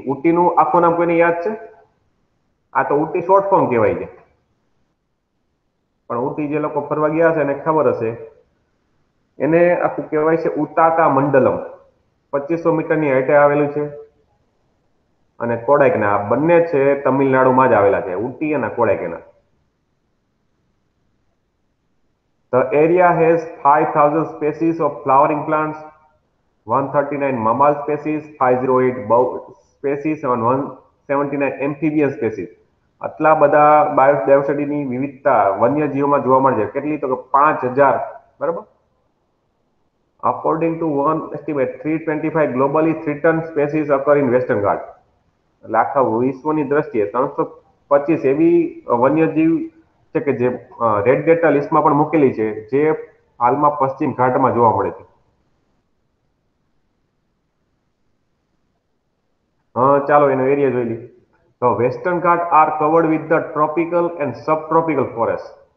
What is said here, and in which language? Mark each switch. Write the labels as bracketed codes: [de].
[gu] ઉટીનું આખું નામ કોઈને યાદ છે? આ તો ઉટી શોર્ટ ફોર્મ કહેવાય છે, પણ ઉટી જે લોકો ફરવા ગયા છે એને ખબર હશે. એને આખું કહેવાય છે ઉતાકા મંડલમ. 2500 મીટરની હાઈટે આવેલું છે. અને કોડાઈકેનાલ, આ બંને છે તમિલનાડુમાં જ આવેલા છે, ઉટી અને Kodaikanal. [en] The area has 5,000 species of flowering plants, 139 mammal species, 508 bird species and 179 amphibian species. [gu] આટલા બધા બાયોડાયવર્સિટીની વિવિધતા વન્યજીવોમાં જોવા મળે છે. કેટલી? તો કે 5000. બરાબર. [en] According to one estimate, 325 globally threatened species occur in Western Ghats. [gu] એટલે આખા વિશ્વની દ્રષ્ટિએ 325 એવી વન્યજીવ છે કે જે રેડ ડેટા લિસ્ટમાં પણ મૂકેલી છે, જે હાલમાં પશ્ચિમ ઘાટમાં જોવા મળે છે. ચાલો એનો એરિયા જોઈ લઈએ. તો [en] Western Ghat are covered with the tropical and subtropical forest.